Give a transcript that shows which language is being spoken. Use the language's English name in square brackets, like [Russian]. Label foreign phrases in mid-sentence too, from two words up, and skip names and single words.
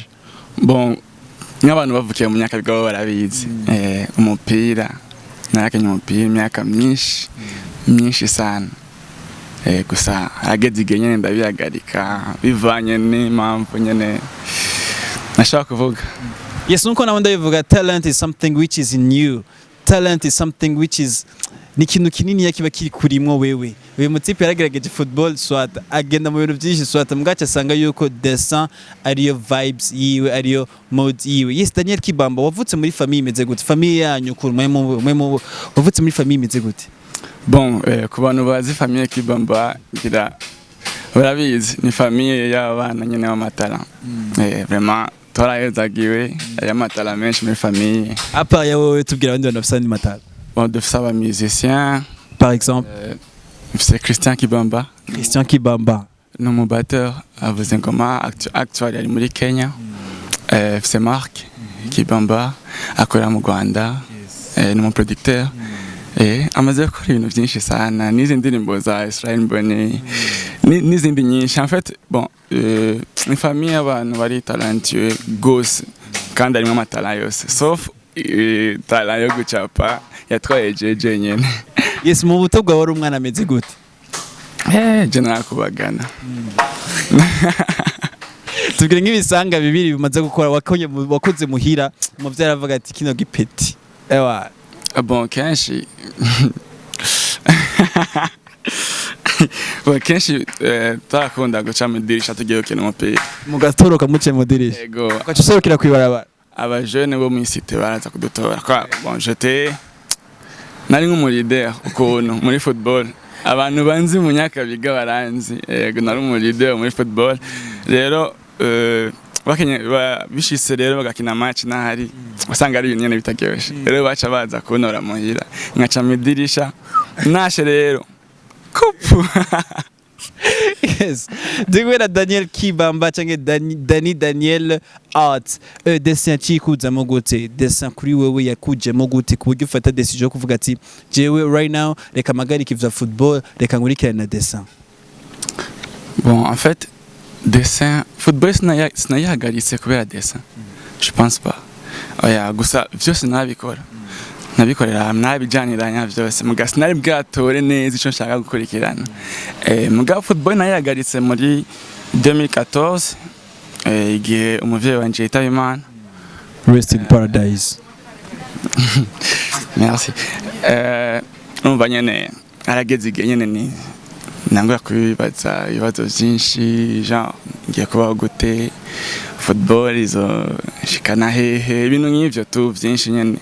[Rundi] Bon, nk'abantu bavukiye mu myaka bigabo barabizi. Umupira narakanye umupira imyaka myinshi sana. Gusa ageze igihe nyene ndabihagarika bivanye n'impamvu nyene nashaka kuvuga. [English] Yes, [Rundi] nuko nabo ndabivuga [English] talent is something which is in you. Talent is something which is [Rundi] ni ikintu kinini kiba kiri kurimwo wewe uyu mutipe yaragerageje football swata agenda mu bintu byinshi swata mwacha asanga yuko dessin ariyo vibes yiwe ariyo mode yiwe. Yes, Daniel Kibamba wavutse muri famille imeze gute? Famille yanyu mwe wavutse muri famille imeze gute? Bon, ku bantu bazi famille Kibamba ngira urabizi ni famille y'abana nyene b'amatara. Vraiment twarahezagiwe y'amatara menshi muri famille. Apa yawe tubwira abandi bantu bafite matara. Bon, dufise aba musiciens [French] Par exemple, c'est Christian Kibamba. Christian Kibamba. [Rundi] Ni umubatteur avuze ngoma actuel ari muri Kenya. C'est Marc Kibamba akorera mu Rwanda. Ni mu producteur. Amaze gukora ibintu byinshi sana n'izi ndirimbo za Israel Mbonyi n'izindi nyinshi. [French] En fait, bon, [Rundi] ni famille y'abantu bari talentueux gose kandi arimo amatara yose sauf talent yo gucapa yatwaye jeje nyene. Yes, mu buto bwawe wari umwana ameze gute? Je nakubagana. Tubwire nk'ibisanga bibiri bimaze gukora wakoze muhira umuvyeyi aravuga ati kino gipeti. Ewa. Bon, kenshi kenshi tarakunda guca mu dirisha tugiye gukina umupira. Mugatoroka muce mu dirisha. Yego. Ukaca usorokera kwibarabara. Aba jeune bo mu cité baraza kudutora. [French] Bon, j'étais [Rundi] nari nk'umurider ukuntu muri football. Abantu banzi mu Nyakabiga baranzi. Yego, nari umurider muri football. Rero bakenye bishise rero bagakina match nahari usanga ari nyene bitaryoshe. Rero baca baza kuntora muhira ngaca mu dirisha nashe rero kupu. Yes, digwera Daniel Kibamba canke Daniel Art. Dessin cikuzamo gute? Dessin kuri wewe yakujemo gute ku buryo ufata decision yo kuvuga ati jewe [English] right now [Rundi] reka magarika ivya football reka nkurikirana dessin? [French] Bon, en fait, [Rundi] dessin football sinayihagaritse kubera dessin. [French] Je pense pas. [Rundi] Oya, gusa vyose nabikora. Nabikorera nabijaniranya vyose muga sinari bwatore neza ico nshaka gukurikirana. Muga football nayihagaritse muri 2014 igihe umuvyeyi wanje yitaba Imana. [English] Rest in paradise. [Rundi] Merci. Umva nyene arageze igihe nyene ni nangura kubibaza ibibazo byinshi genre ngiye kubaho gute, football izo shikana hehe, ibintu nk'ivyo tu byinshi nyene.